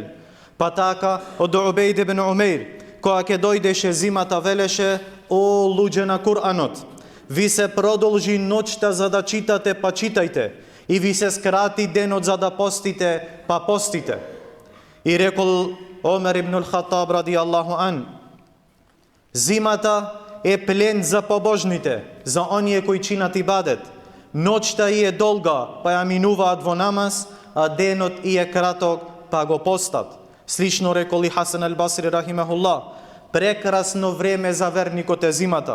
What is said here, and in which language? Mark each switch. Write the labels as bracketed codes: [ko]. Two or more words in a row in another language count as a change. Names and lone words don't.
[mk] Па така, од Убејд ибн Умеир, кога ќе дојдеше зимата, велеше: "О луѓе на Куранот, ви се продолжи ноќта за да читате, па читајте, и ви се скрати денот за да постите, па постите." И рекол Омер ибн ал-Хаттаб [ar] رضي الله عنه: [mk] "Зимата е плен за побожните, за оние кои чинат ибадет. Ноќта и е долга, па ја минуваат во намаз, а денот и е краток, па го постат." Слично рекол и Хасан ал-Басри рахимахуллах: Прекрасно време за верникот е зимата.